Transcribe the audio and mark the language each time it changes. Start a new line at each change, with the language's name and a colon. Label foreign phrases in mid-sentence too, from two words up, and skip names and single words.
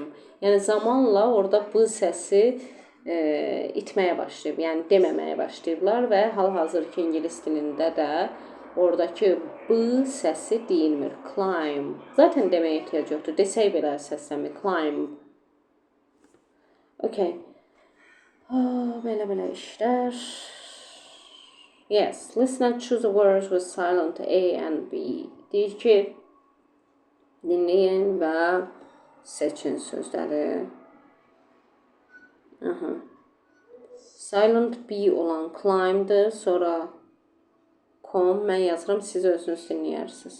Azerbaijani: Yəni zamanla orada B səsi itməyə başlayıb, yəni deməməyə başlayıblar və hal-hazırki ingilis dilində də oradakı B səsi deyilmir, climb. Zaten deməyə ehtiyac yoxdur, desək belə səslənmir, climb. Okay. Belə işlər.
English: Yes, listen and choose the words with silent A and B.
Azerbaijani: Deyir ki, dinləyin və seçin sözləri.
English: Silent B
Azerbaijani: olan climb'dır, sonra com, mən yazıram, siz özünüz dinləyərsiniz.